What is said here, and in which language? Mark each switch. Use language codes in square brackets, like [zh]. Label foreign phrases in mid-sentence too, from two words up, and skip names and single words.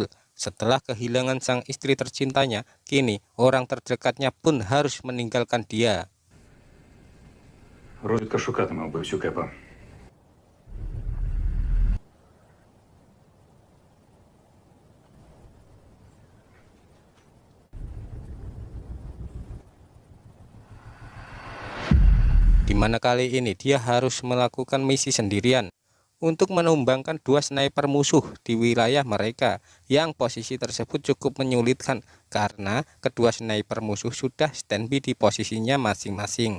[id] Setelah kehilangan sang istri tercintanya, kini orang terdekatnya pun harus meninggalkan dia. [uk] Розвідка шукатиме вбивцю Кепа. [id] Di mana kali ini dia harus melakukan misi sendirian untuk menumbangkan dua sniper musuh di wilayah mereka, yang posisi tersebut cukup menyulitkan karena kedua sniper musuh sudah standby di posisinya masing-masing.